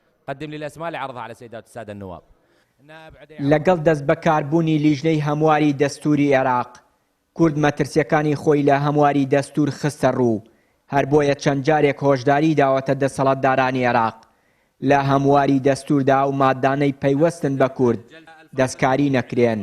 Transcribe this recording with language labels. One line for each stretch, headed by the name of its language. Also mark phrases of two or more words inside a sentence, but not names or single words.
Arabic: قدم لي الأسماء لعرضها على سيدات السادة النواب.
Central Kurdish: لەگەڵ دەست بەکاربوونی لیژنەی هەمواری دەستوری عێراق کورد مەترسیەکانی خۆی لە هەمواری دەستور خستە ڕوو هەر بۆیە چەند جارێک هۆشداری داوەتە دەسەڵاتدارانی عێراق لە هەمواری دەستوردا و مادانەی پەیوەستن بە کورد دەستکاری نەکرێن.